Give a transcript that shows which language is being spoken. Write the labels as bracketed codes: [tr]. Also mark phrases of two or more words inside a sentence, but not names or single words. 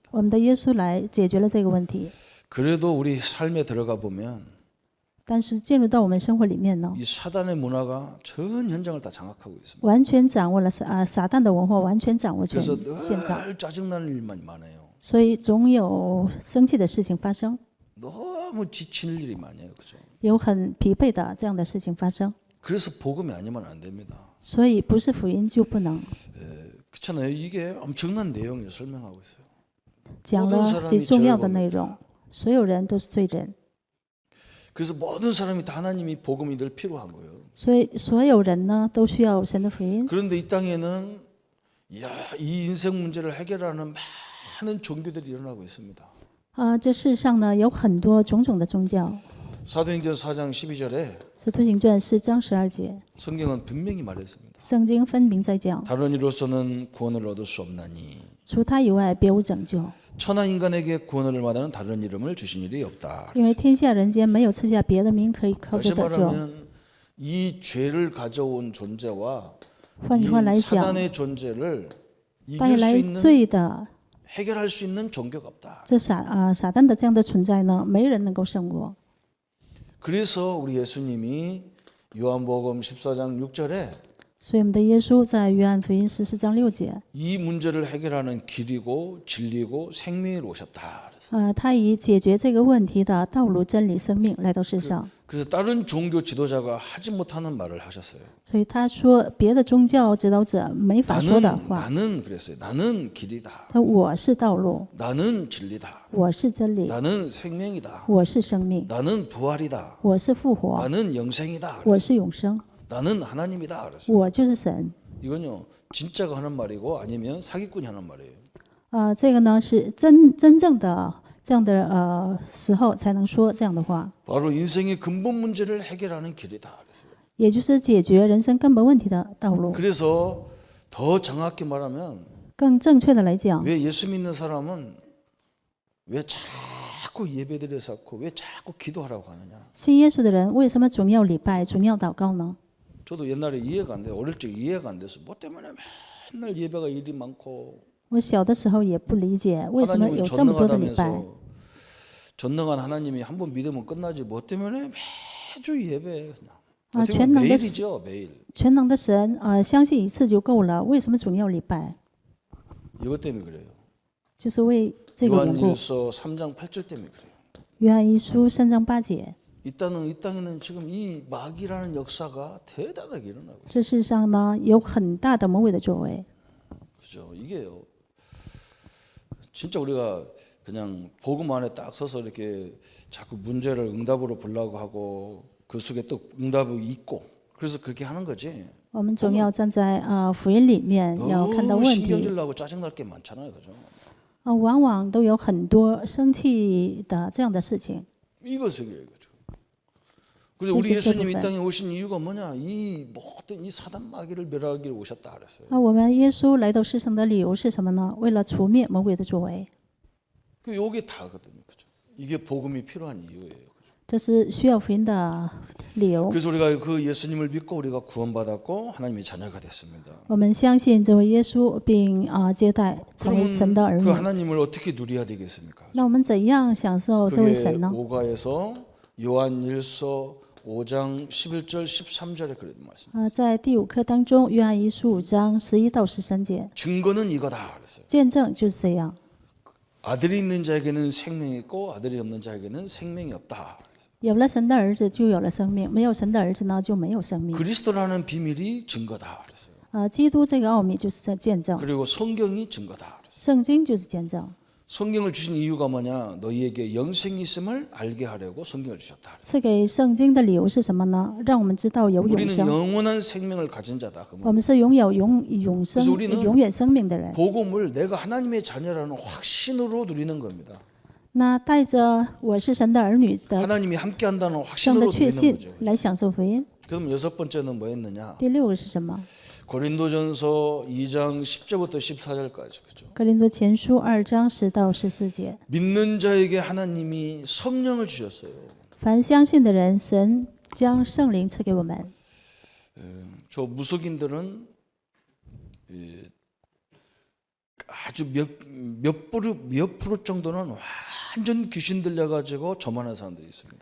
[zh] 我们的耶稣来解决了这个问题， [ko] 그래도 우리 삶에 들어가 보면 [zh] 但是进入到我们生活里面呢， [ko] 이 사단의 문화가 전 현장을 다 장악하고 있습니다. [zh] 完全掌握了撒旦的文化，完全掌握全 [ko] 그래서 [zh] 现场， [ko] 늘 짜증나는 일만 많아요. [zh] 所以总有生气的事情发生， [ko] 너무 지칠 일이 많아요. 그죠? [zh] 有很疲惫的这样的事情发生， [ko] 그래서 복음이 아니면 안 됩니다. [zh] 所以不是福音就不能。 [ko] 그렇잖아요. 이게 엄청난 내용을 설명하고 있어요. [zh] 讲了极重要的内容，所有人都是罪人， [ko] 그래서 모든 사람이 다 하나님이 복음이 늘 필요한 거예요. [zh] 所以所有人呢都需要神的福音。 [ko] 그런데 이 땅에는 이 인생 문제를 해결하는 많은 종교들이 일어나고 있습니다. [zh] 这世上呢有很多种种的宗教， [ko] 사도행전 4장 12절에 [zh] 《使徒行传》4章12节， [ko] 성경은 분명히 말했습니다. [zh] 圣经分明在讲， [ko] 다른 이로서는 구원을 얻을 수 없나니 [zh] 除他以外别无拯救， [ko] 천하 인간에게 구원을 마다는 다른 이름을 주신 일이 없다. [zh] 因为天下人间没有赐下别的名可以靠 [ko] 다시 [zh] 着得救。 [ko] 말하면 이 죄를 가져온 존재와 [zh] 换句话来 [ko] 이 [zh] 讲， [ko] 사단의 존재를 [zh] 带 [ko] 이길 수 [zh] 来 [ko] 있는 [zh] 罪的 [ko] 해결할 수 있는 종교가 없다. [zh] 这撒旦的这样的存在呢，没人能够胜过。 [ko] 그래서 우리 예수님이 요한복음 14장 6절에 [zh] 所以我们的耶稣在约翰福音14章6节， [ko] 이 문제를 해결하는 길이고 진리고 생명으로 오셨다. 그래서. [zh] 他以解决这个问题的道路、真理、生命来到世上。 [ko] 그래서 다른 종교 지도자가 하지 못하는 말을 하셨어요. [zh] 所以他说，别的宗教指导者没法说的话。 [ko] 나는 그랬어요. 나는 길이다. [zh] 他我是道路， [ko] 나는 진리다. [zh] 我是真理， [ko] 나는 생명이다. [zh] 我是生命， [ko] 나는 부활이다. [zh] 我是复活， [ko] 나는 영생이다. [zh] 我是永生， [ko] 나는 하나님이다. 그랬어요. [zh] 我就是神。 [ko] 이건요 진짜가 하는 말이고 아니면 사기꾼이 하는 말이에요. [zh] 这个呢是真正的这样的时候才能说这样的话， [ko] 바로 인생의 근본 문제를 해결하는 길이다. 그랬어요. [zh] 也就是解决人生根本问题的道路。 [ko] 그래서 더 정확히 말하면 [zh] 更正确的来讲， [ko] 왜 예수 믿는 사람은 왜 자꾸 자꾸 예배드려 쌓고 왜 자꾸 기도하라고 하느냐. [zh] 信耶稣的人为什么总要礼拜，总要祷告呢？ [ko] 저도 옛날에 이해가 안 돼요. 어릴 적 이해가 안 돼서 뭐 때문에 맨날 예배가 일이 많고 [zh] 我小的时候也不理解为什么有 [ko] 하나님은 [zh] 这么多的礼拜。 [ko] 전능하다면서 전능한 하나님이 한 번 믿으면 끝나지 뭐 때문에 매주 예배 그냥 어떻게 보면 [zh] 全能的 [ko] 매일이죠 매일. [zh] 全能的神相信一次就够了，为什么总要礼拜？ [ko] 이것 때문에 그래요. [zh] 就是为这个缘故。 [ko] 요한일서 3장 8절 때문에 그래요. [zh] 约翰一书3章8节， [ko] 이 땅에는 지금 이 마귀라는 역사가 대단하게 일어나고 있어요. [zh] 这世上呢有很大的魔鬼的作为。 [ko] 그죠? 이게요. 진짜 우리가 그냥 복음 안에 딱 서서 이렇게 자꾸 문제를 응답으로 보려고 하고 그 속에 또 응답이 있고 그래서 그렇게 하는 거지. [zh] 我们总要站在福音里面，要看到 [ko] 너무 [zh] 问题。 [ko] 신경질 나고 짜증 날 게 많잖아요, 그죠? [zh] 往往都有很多生气的这样的事情。 [ko] 이것이에요, 그죠? 그래서 우리 예수님 이 땅에 오신 이유가 뭐냐? 이 모든 이 사단 마귀를 멸하기 위해 오셨다 그랬어요. [zh] 我们耶稣来到世上的理由是什么呢？为了除灭魔鬼的作为。 [ko] 그 요게 다거든요, 그죠? 이게 복음이 필요한 이유예요. [zh] 这是需要福音的理由。 [ko] 그래서 우리가 그 예수님을 믿고 우리가 구원받았고 하나님의 자녀가 됐습니다. [zh] 我们相信这位耶稣，并接待成为神的儿 [ko] 그러면 [zh] 女 [ko] 그 。 하나님을 어떻게 누려야 되겠습니까? [zh] 那我们怎样享受这位 [ko] 그게 [zh] 神呢？ [ko] 오가에서 요한일서 5장 11절 13절에 그런 말씀. [zh] 在第5课当中，约翰一书5章11到13节， [ko] 증거는 이거다 그랬어요. [zh] 见证就是这样。 [ko] 아들이 있는 자에게는 생명이 있고 아들이 없는 자에게는 생명이 없다. [zh] 有了神的儿子，就有了生命；没有神的儿子呢，就没有生命。 [ko] 그리스도라는 비밀이 증거다 그랬어요. [zh] 基督这个奥秘就是这见证， [ko] 그리고 성경이 증거다 그랬어요. [zh] 圣经就是见证。 [ko] 성경을 주신 이유가 뭐냐? 너희에게 영생이 있음을 알게 하려고 성경을 주셨다. [zh] 赐给圣经的理由是什么呢？让我们知道有永 [ko] 우리는 [zh] 生。 [ko] 영원한 생명을 가진 자다. 그 [zh] 我们是拥有永生 [ko] 그래서 우리는 [zh] 永远生命的人。 [ko] 복음을 내가 하나님의 자녀라는 확신으로 누리는 겁니다. [zh] 那带着我是神的儿女的 [ko] 하나님이 함께한다는 [zh] 这样的 [ko] 확신으로 [zh] 确 [ko] 누리는 [zh] 信 [ko] 거죠. [zh] 来享受福音。 [ko] 그럼 여섯 번째는 뭐였느냐? [zh] 第6个是什么？ [ko] 고린도전서 2장 10절부터 14절까지 그죠? [zh] 格林多前书2章10到14节。 [ko] 믿는 자에게 하나님이 성령을 주셨어요. [zh] 凡相信的人，神将圣灵赐给我们。 [ko] 저 무속인들은 아주 몇 프로 정도는 완전 귀신 들려가지고 저만한 사람들이 있습니다.